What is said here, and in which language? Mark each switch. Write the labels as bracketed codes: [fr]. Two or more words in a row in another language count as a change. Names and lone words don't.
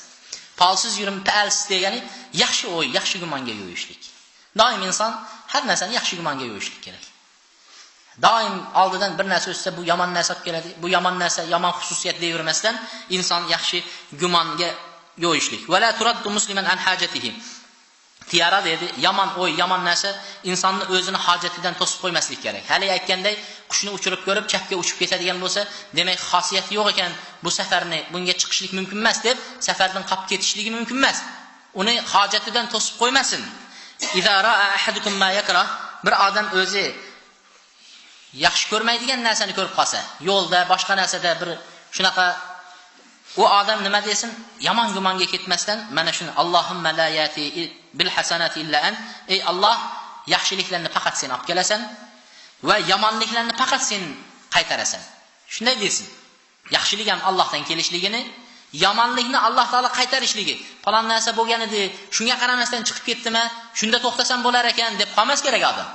[uz] Polsiz yurma, palsiz degani yaxshi o'y, yaxshi gumonga yo'yishlik. Doim inson har narsani yaxshi gumonga yo'yishlik kerak. Doim oldidan bir narsa o'tsa bu yomon narsa olib keladi. Bu yomon narsa, yomon xususiyat deyavermasdan inson yaxshi gumonga yo'yishlik. [ar] ولا ترد مسلما عن حاجته. [uz] Tiyara dedi, yomon o'y, yomon narsa insonni o'zini hojatidan to'sib qo'ymaslik kerak. Hali aytganday, qushni uchirib ko'rib chapga uchib ketadigan bo'lsa, demak xosiyati yo'q ekan, bu safarni bunga chiqishlik mumkin emas deb safardan qolib ketishligi mumkin emas. Uni hojatidan to'sib qo'ymasin. [ar] إذا رأى أحدكم ما يكره, [uz] bir odam o'zi yaxshi ko'rmaydigan narsani ko'rib qolsa, yo'lda, boshqa narsada bir shunaqa u odam nima desin? Yomon gumonga ketmasdan mana shuni [ar] اللهم لا يأتي بالحسنات إلا أن. [uz] Ey Alloh, yaxshiliklarni faqat sen olib kelasan va yomonliklarni faqat sen qaytarasan. Shunday desin. Yaxshilik ham Allohdan kelishligini, yomonlikni Alloh taolo qaytarishligi. Falon narsa bo'lgan edi, shunga qaramasdan chiqib ketdimi? Shunda to'xtasam bo'lar ekan deb qolmas kerak odam.